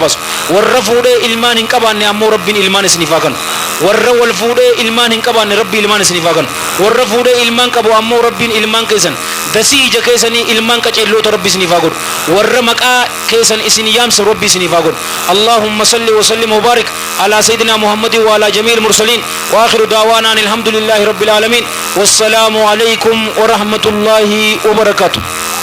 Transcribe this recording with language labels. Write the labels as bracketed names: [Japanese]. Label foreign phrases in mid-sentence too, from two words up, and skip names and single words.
[Oromo] baasu warra fuudhee ilmaan hin qabaanne ammoo rabbiin ilmaan isiniif haa kennu warra wal fuudhee ilmaan hin qabaanne rabbi ilmaan isiniif haa kennu warra fuudhee ilmaan qabu ammoo rabbiin ilmaan keessan dasii ija keessanii ilmaan qaceelloota rabbi isiniif haa godhu warra maqaa keessan isin yaamsa rabbi isiniif haa godhu [Arabic] اللهم صل وسلم وبارك على سيدنا محمد وعلى جميع المرسلين واخر دعوانا الحمد لله رب العالمين والسلام عليكم ورحمة الله وبركاته